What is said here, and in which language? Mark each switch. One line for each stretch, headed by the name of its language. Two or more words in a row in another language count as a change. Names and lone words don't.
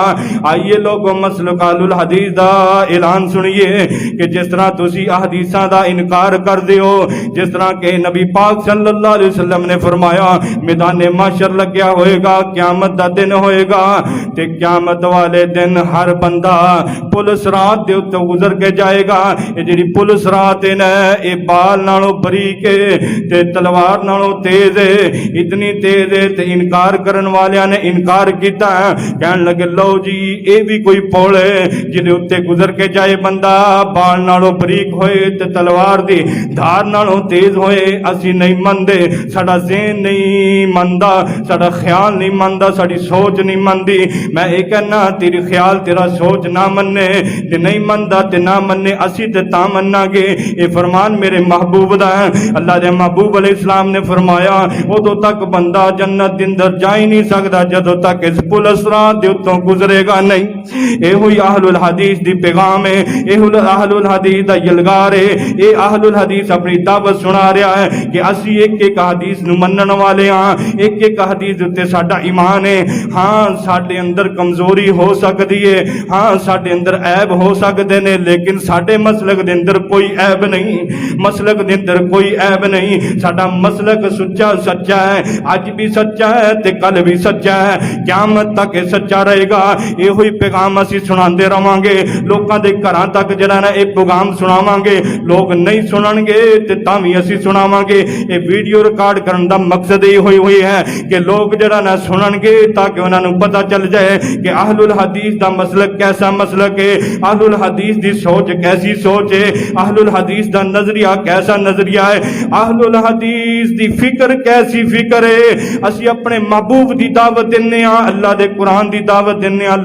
Punjabi: آئیے لوگوں مسلک اہل الحدیث دا اعلان سنیے کہ جس طرح تسی احادیثاں دا انکار کر دیو، جس طرح کہ نبی پاک
Arabic: صلی اللہ علیہ وسلم
Punjabi: نے فرمایا میدان محشر لگیا ہوئے گا، قیامت دا دن ہوئے گا تے قیامت والے دن ہر بندہ پل صراط دے اوتے گزر کے جائے گا. یہ جڑی پل صراط ہے نا اے بال نالوں باریک تے تلوار نالوں تیز ہے، اتنی تیز ہے تے انکار کرن والیاں نے انکار کیتا ہے. کہن لگے لو جی اے بھی کوئی پل ہے جدے اوتے گزر کے جائے بندہ بال نالوں باریک ہوئے تے تلوار دی دھار نالوں تیز ہوئے. اسی نہیں مندے، ساڈا ذہن نہیں مندا، ساڈا خیال نہیں مندا، ساڈی سوچ نہیں مندی. میں اے کہنا تیری خیال تیرا سوچ نہ مننے تے نہیں مندا تے نہ مننے اسی تے تا مننا گے. اے فرمان میرے محبوب دا ہے. اللہ دے محبوب
Arabic: علیہ السلام
Punjabi: نے فرمایا ادو تک بندہ جنت دے اندر جا ہی نہیں سکدا جدوں تک اس پل صراط دے اتوں گزرے گا نہیں. اے ہوئی اہل الحدیث دی پیغام ہے، اے اہل الحدیث دا یلغار ہے. اے اہل الحدیث اپنی دعوت سنا رہا ہے کہ اسی ایک ایک حدیث نو منن والے ہاں، ایک ایک حدیث تے ساڈا ایمان ہے. ہاں ساڈے اندر کمزوری ہو سکدی ہے، ہاں ساڈے اندر عیب ہو سکدے نے، لیکن ساڈے مسلک دے اندر کوئی عیب نہیں، مسلک دے اندر کوئی عیب نہیں. ساڈا مسلک سچا ہے، اج بھی سچا ہے تے کل بھی سچا ہے، قیامت تک یہ سچا رہے گا۔ یہ ہوئی پیغام اسی سناندے رہاں گے، لوکاں دے گھراں تک جڑا نا یہ پیغام سناواں گے، لوگ نہیں سنن گے تے تاں وی اسی سناواں گے۔ یہ ویڈیو ریکارڈ کرن دا مقصد یہ ہوئی ہے کہ لوگ جڑا نا سنن گے تاکہ انہاں نوں پتہ چل جائے کہ اہل الحدیث دا مسلک کیسا مسلک ہے، اہل الحدیث دی سوچ کیسی سوچ ہے، اہل الحدیث دا نظریہ کیسا نظریہ ہے، اہل الحدیث دی فکر کیسی فکر ہے۔ اسی اپنے محبوب دی دعوت دینے ہاں، اللہ دے قرآن دی دعوت دینے ہاں۔